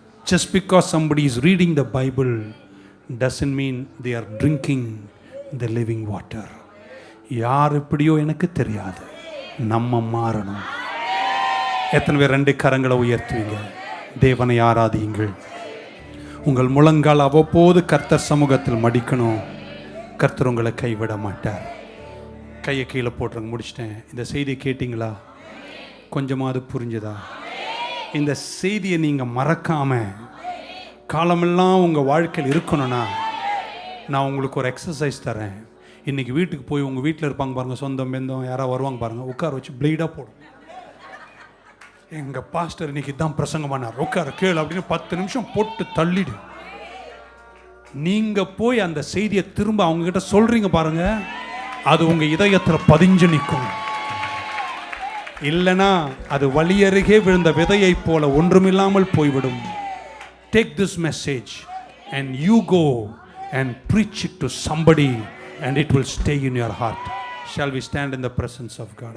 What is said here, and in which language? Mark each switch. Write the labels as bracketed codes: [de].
[en] Just because somebody is reading the Bible doesn't mean they are drinking the living water. [ta] யார் எப்படியோ எனக்கு தெரியாது, நம்ம மாறணும். எத்தனை பேர் 2 கரங்களை உயர்த்துவீங்க? தேவனை ஆராதியுங்கள். உங்கள் முழங்கால் அவ்வப்போது கர்த்தர் சமூகத்தில் மடிக்கணும். கர்த்தர் உங்களை கைவிட மாட்டார். கையை கீழே போட்டுருங்க. முடிச்சிட்டேன். இந்த செய்தியை கேட்டிங்களா? கொஞ்சமாவது புரிஞ்சுதா? இந்த செய்தியை நீங்கள் மறக்காமல் காலமெல்லாம் உங்கள் வாழ்க்கையில் இருக்கணும்னா நான் உங்களுக்கு ஒரு எக்ஸசைஸ் தரேன். இன்றைக்கி வீட்டுக்கு போய் உங்கள் வீட்டில் இருப்பாங்க பாருங்கள், சொந்தம் பெந்தம் யாராவது வருவாங்க பாருங்கள், உட்கார வச்சு பிளேடாக போடும். எங்கள் பாஸ்டர் இன்னைக்கு தான் பிரசங்கம் பண்ணார், உட்கார கேளு அப்படின்னு 10 நிமிஷம் போட்டு தள்ளிடு. நீங்கள் போய் அந்த செய்தியை திரும்ப அவங்ககிட்ட சொல்கிறீங்க பாருங்க, அது உங்கள் இதயத்தில் பதிஞ்சு நிற்கும். இல்லைனா அது வழியருகே விழுந்த விதையை போல ஒன்றுமில்லாமல் போய்விடும். [en] Take this message and you go and preach it to somebody and it will stay in your heart. Shall we stand in the presence of God?